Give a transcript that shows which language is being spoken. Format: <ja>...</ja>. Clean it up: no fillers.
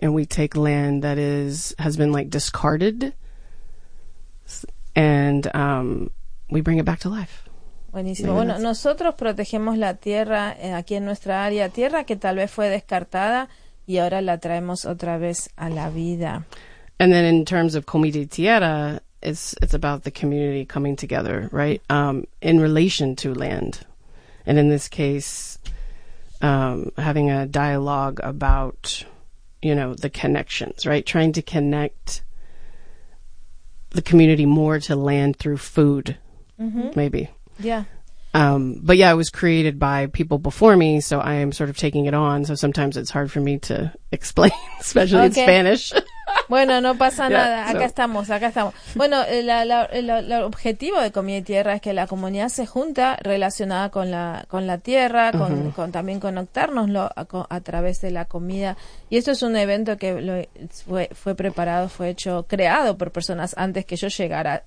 <en>And we take land that has been like discarded, and we bring it back to life.</en> <es>Buenísimo. Maybe bueno, nosotros protegemos la tierra aquí en nuestra área, tierra que tal vez fue descartada y ahora la traemos otra vez a la vida.</es> <en>And then in terms of Comida y Tierra, it's about the community coming together, right? In relation to land. And in this case, having a dialogue about, you know, the connections, right? Trying to connect the community more to land through food, maybe. Yeah. But yeah, it was created by people before me, so I am sort of taking it on. So sometimes it's hard for me to explain, especially in Spanish.</en> <es>Bueno, no pasa nada. Acá estamos. Bueno, el objetivo de Comida y Tierra es que la comunidad se junta relacionada con la tierra, con también conectarnos a través de la comida. Y esto es un evento que fue creado por personas antes que yo llegara.</es>